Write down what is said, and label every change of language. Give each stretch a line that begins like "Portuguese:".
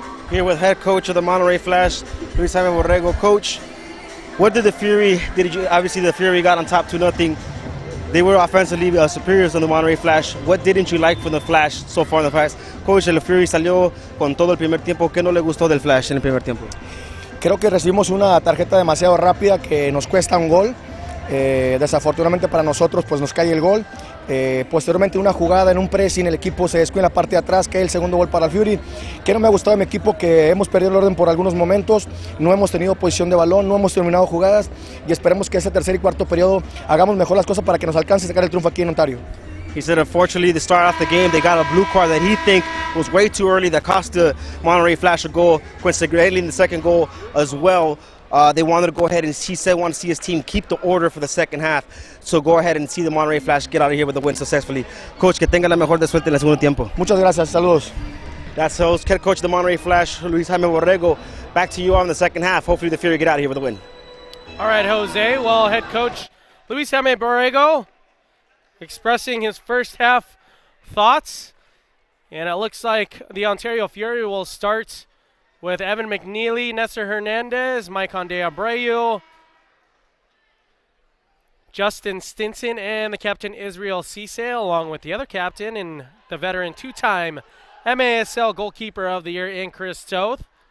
English: Here with head coach of the Monterrey Flash, Luis Jaime Borrego. Coach, What did the Fury, obviously the Fury got on top 2-0. They were offensively superiors on the Monterrey Flash. What didn't you like from the Flash so far in the past?
Spanish: Coach, el Fury salió con todo el primer tiempo. ¿Qué no le gustó del Flash en el primer tiempo? Creo que recibimos una tarjeta demasiado rápida que nos cuesta un gol. Desafortunadamente para nosotros pues nos cae el gol. Posteriormente una jugada en un pressing, el equipo se descuida en la parte de atrás, cae el segundo gol para el Fury. Que no me ha gustado de mi equipo, que hemos perdido el orden por algunos momentos, no hemos tenido posición de balón, no hemos terminado jugadas y esperemos que ese tercer y cuarto periodo hagamos mejor las cosas para que nos alcance a sacar el triunfo aquí en Ontario.
English: He said unfortunately to start off the game they got a blue card that he think was way too early that cost the Monterrey Flash a goal, coincidentally in the second goal as well. They wanted to go ahead and he said want to see his team keep the order for the second half. So go ahead and see the Monterrey Flash get out of here with a win successfully.
Spanish: Coach, que tenga la mejor de suerte en el segundo tiempo. Muchas gracias, saludos.
English: That's host, head coach of the Monterrey Flash, Luis Jaime Borrego. Back to you on the second half. Hopefully the Fury get out of here with a win. All right, Jose. Well, head coach Luis Jaime Borrego expressing his first half thoughts. And it looks like the Ontario Fury will start with Evan McNeely, Nestor Hernandez, Maikon de Abreu, Justin Stinson, and the captain Israel Cisse, along with the other captain and the veteran two-time MASL goalkeeper of the year in Chris Toth.